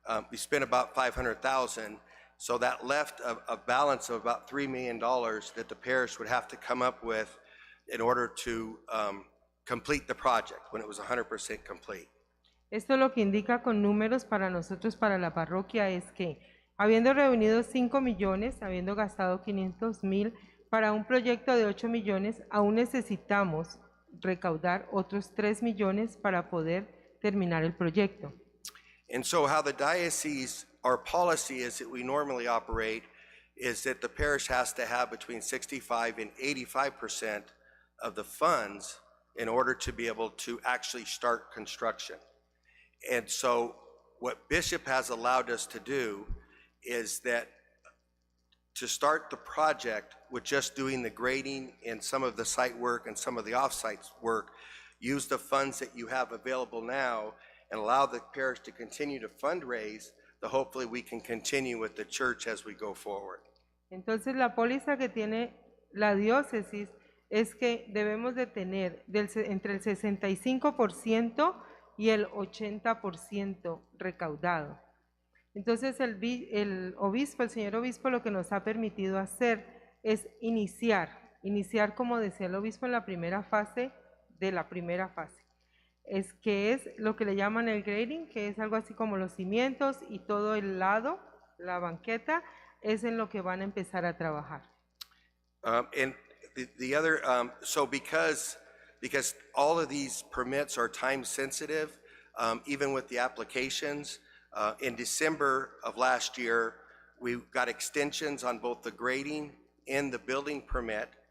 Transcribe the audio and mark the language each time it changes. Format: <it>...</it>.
<en>We spent about $500,000. So that left a balance of about $3 million that the parish would have to come up with in order to complete the project when it was 100% complete.</en> <es>Esto lo que indica con números para nosotros, para la parroquia, es que habiendo reunido 5 millones, habiendo gastado 500,000 para un proyecto de 8 millones, aún necesitamos recaudar otros 3 millones para poder terminar el proyecto.</es> <en>And so how the diocese, our policy is that we normally operate is that the parish has to have between 65 and 85% of the funds in order to be able to actually start construction. And so what Bishop has allowed us to do is that to start the project with just doing the grading and some of the site work and some of the off-site work, use the funds that you have available now and allow the parish to continue to fundraise, that hopefully we can continue with the church as we go forward.</en> <es>Entonces la póliza que tiene la diócesis es que debemos de tener entre el 65% y el 80% recaudado. Entonces el obispo, el señor obispo, lo que nos ha permitido hacer es iniciar como decía el obispo en la primera fase de la primera fase. Que es lo que le llaman el grading, que es algo así como los cimientos y todo el lado, la banqueta, es en lo que van a empezar a trabajar.</es> <en>And the other, so because all of these permits are time sensitive, even with the applications, in December of last year, we got extensions on both the grading and the building permit.</en>